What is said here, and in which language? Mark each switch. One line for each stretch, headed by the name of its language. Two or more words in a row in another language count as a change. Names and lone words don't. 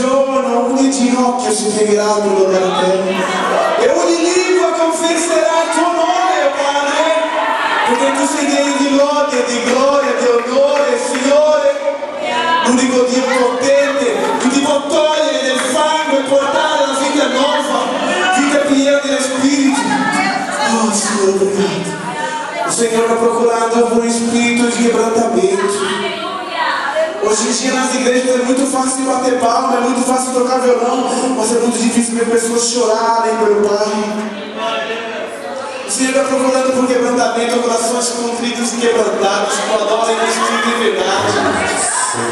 Italian: giorno ogni ginocchio si piegherà per lodare te e ogni lingua confesserà il tuo nome, Padre, perché tu sei Dio di lode, di gloria, di onore, Signore, l'unico Dio potente, che ti può togliere del fango e portare la vita nuova, vita piena dello Spirito. Oh Signore,
Portuguese: obrigado. O Senhor está procurando por um espírito de quebrantamento. Hoje em dia nas igrejas é muito fácil bater palma, é muito fácil tocar violão, mas é muito difícil ver pessoas chorarem pelo Pai. O Senhor está procurando por quebrantamento, corações contritos e quebrantados, que adorem o Espírito e verdade.